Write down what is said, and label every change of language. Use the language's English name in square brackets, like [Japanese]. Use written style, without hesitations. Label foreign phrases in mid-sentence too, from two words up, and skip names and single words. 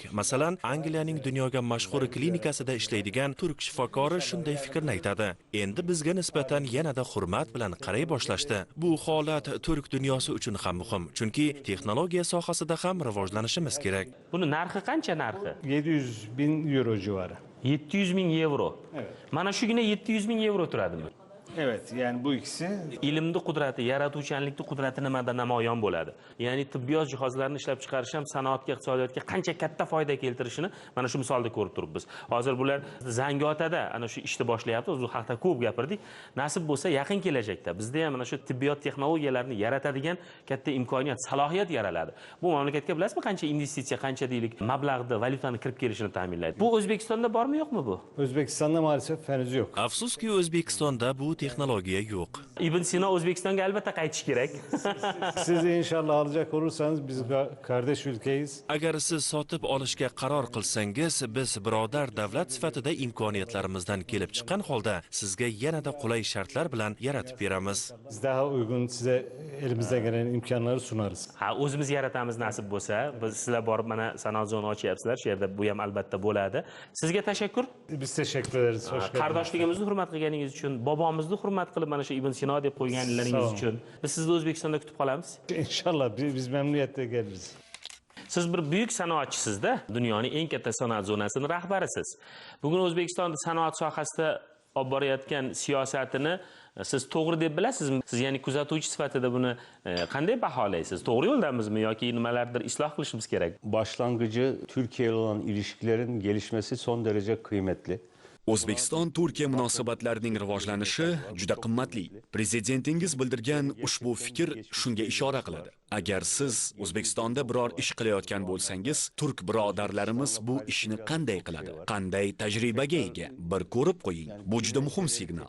[Uzbek] Masalan, Angliyaning dunyoga mashhur klinikasida ishlaydigan turk shifokori shunday fikrni aytadi. Endi bizga nisbatan yanada hurmat bilan qaray boshlashdi. Bu holat turk dunyosi uchun ham muhim, chunki texnologiya sohasida ham rivojlanishimiz kerak. Buni narxi qancha narxi? [Turkish] 700.000 euro civarı. 700.000 euro. Evet. [Uzbek] Mana shugina 700.000 euro turadimi? [Turkish] Evet, yani bu ikisi [Uzbek] Ilmni qudrati, yaratuvchanlikni qudrati nimada namoyon bo'ladi. Ya'ni tibbiyot jihozlarini ishlab chiqarish ham sanoatga, iqtisodiyotga qancha katta foyda keltirishini mana shu misolda ko'rib turibmiz. Hozir bular Zangiotada ana shu ishni boshlayapti. O'zi haqida ko'p gapirdik. Nasib bo'lsa, yaqin kelajakda bizda ham mana shu tibbiyot texnologiyalarini yaratadigan katta imkoniyat, salohiyat yaraladi. Bu mamlakatga bilasizmi qancha investitsiya, qancha deylik mablag'da valyutani kirib kelishini ta'minlaydi. Bu O'zbekistonda bormi, yo'qmi bu? [Turkish] O'zbekistonda maalesef henüz yok. [Uzbek] Afsuski O'zbekistonda bu texnologiya yo'q. Ibn Sino O'zbekistonga albatta qaytish kerak. [Turkish] Siz inşallah alacak olursanız biz kardeş ülkeyiz. [Uzbek] Agar siz sotib olishga qaror qilsangiz, biz birodar davlat sifatida imkoniyatlarimizdan kelib chiqqan holda sizga yanada qulay shartlar bilan yaratib beramiz. [Turkish] Biz daha uygun size elimizden gelen imkanları sunarız. [Uzbek] Ha, o'zimiz yaratamiz nasib bo'lsa, biz sizlar borib mana sanoat zona ochyapsizlar, shu yerda bu ham albatta bo'ladi. Sizga tashakkur. [Turkish] Biz teşekkür ederiz. Hoş geldiniz. [Uzbek] Qardoshligimizni hurmat qilganingiz uchun, bobomizni hurmat qilib mana shu Ibn Sino deb qo'yganlaringiz uchun biz sizni O'zbekistonda kutib qolamiz. [Turkish] İnşallah biz memnuniyetle geliriz. [Uzbek] Siz bir buyuk sanoatchisizda, dunyoning eng katta sanoat zonasini rahbarisiz. Bugun O'zbekistonda sanoat sohasida olib borayotgan siyosatini siz to'g'ri deb bilasizmi? Siz ya'ni kuzatuvchi sifatida buni qanday baholaysiz? To'g'ri yo'ldamizmi yoki nimalardir isloh qilishimiz kerak? [Turkish] Başlangıcı Türkiye ile olan ilişkilerin gelişmesi son derece kıymetli. [Uzbek] O'zbekiston Turkiya munosabatlarining rivojlanishi juda qimmatli. Prezidentingiz bildirgan ushbu fikr shunga ishora qiladi. Agar siz O'zbekistonda biror ish qilayotgan bo'lsangiz, turk birodarlarimiz bu ishni qanday qiladi? Qanday tajribaga ega? Bir ko'rib qo'ying. Bu juda muhim signal.